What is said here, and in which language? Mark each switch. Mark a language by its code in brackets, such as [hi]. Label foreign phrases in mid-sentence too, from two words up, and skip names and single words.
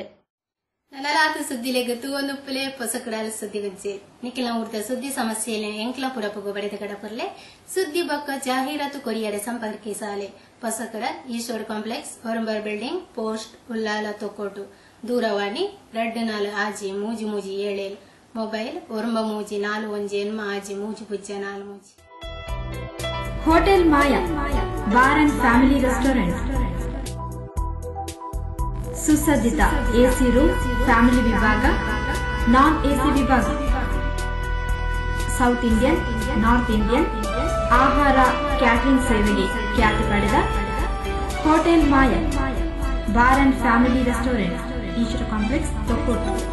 [tcy] ನನಲಾತ ಸುದ್ದಿಲೆಗೆ ತೂವೊಂದುಪ್ಪಲೆ ಪೊಸಕಡಾಲು ಸುದ್ದಿ ಗಜ್ಜೆ ನಿಖಿಲ ಊರ್ದ ಸುದ್ದಿ ಸಮಸ್ಯೆಲೆ ಎಂಕ್ಲ ಪುರಪಗು ಬಡೆದ ಗಡಪರ್ಲೆ ಸುದ್ದಿ ಬಕ್ಕ ಜಾಹೀರಾತು ಕೊರಿಯಡೆ ಸಂಪರ್ಕಿಸಾಲೆ ಪೊಸಕಡ ಈಶ್ವರ್ ಕಾಂಪ್ಲೆಕ್ಸ್ ಹೊರಂಬರ್ ಬಿಲ್ಡಿಂಗ್ ಪೋಸ್ಟ್ ಉಲ್ಲಾಲ ತೊಕ್ಕೋಟು ದೂರವಾಣಿ 24 ಆಜಿ ಮೂಜಿ ಮೂಜಿ 7 ಮೊಬೈಲ್ 9341 ಆಜಿ ಮೂಜಿ ಪುಜ್ಜ 4 [kn] ಹೋಟೆಲ್ ಮಾಯಾ ಬಾರ್ ಅಂಡ್ ಫ್ಯಾಮಿಲಿ ರೆಸ್ಟೋರೆಂಟ್ ಸುಸಜ್ಜಿತ [en] AC room, [kn] ಫ್ಯಾಮಿಲಿ ವಿಭಾಗ, [en] non AC [kn] ವಿಭಾಗ, [en] South Indian, North Indian [kn] ಆಹಾರ ಕ್ಯಾಟರಿಂಗ್ ಸೇವೆಗೆ ಖ್ಯಾತಿ ಪಡೆದ ಹೋಟೆಲ್ ಮಾಯಾ ಬಾರ್ ಅಂಡ್ ಫ್ಯಾಮಿಲಿ ರೆಸ್ಟೋರೆಂಟ್, ಈಶ್ವರ ಕಾಂಪ್ಲೆಕ್ಸ್, ತೊಕ್ಕೋಟು.